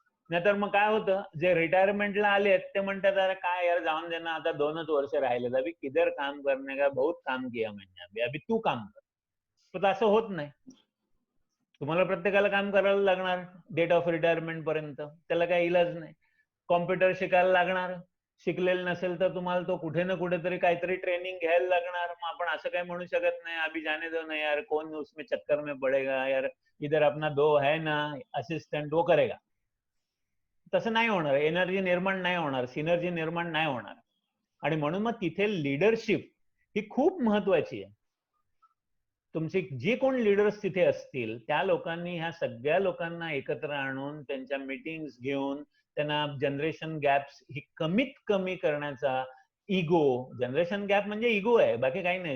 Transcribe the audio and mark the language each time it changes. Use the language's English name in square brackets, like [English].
[Marathi] नाहीतर मग काय होतं, जे रिटायरमेंटला आलेत ते म्हणतात अरे काय यार जाऊन दे ना, आता 2च वर्ष राहिले, [Hindi] अभी किधर काम करने का, बहुत काम किया मैंने, अभी तू काम कर. [Marathi] पण असं होत नाही. तुम्हाला प्रत्येकाला काम करायला लागणार डेट ऑफ रिटायरमेंट पर्यंत, त्याला काही इलाज नाही. कॉम्प्युटर शिकायला लागणार, शिकलेलं नसेल तर तुम्हाला तो कुठे ना कुठेतरी काहीतरी ट्रेनिंग घ्यायला लागणार. मग आपण असं काही म्हणू शकत नाही [Hindi] अभी जाने दो ना यार, कौन उसमें चक्कर में पडेगा यार, इधर अपना 2 है ना असिस्टंट, वो करेगा. [Marathi] तसं नाही होणार, एनर्जी निर्माण नाही होणार, सिनर्जी निर्माण नाही होणार. आणि म्हणून मग तिथे लीडरशिप ही खूप महत्वाची आहे. तुमचे जे कोण लीडर्स तिथे असतील त्या लोकांनी ह्या सगळ्या लोकांना एकत्र आणून त्यांच्या मीटिंग्स घेऊन त्यांना जनरेशन गॅप्स ही कमीत कमी करण्याचा, इगो, जनरेशन गॅप म्हणजे इगो आहे, बाकी काही नाही.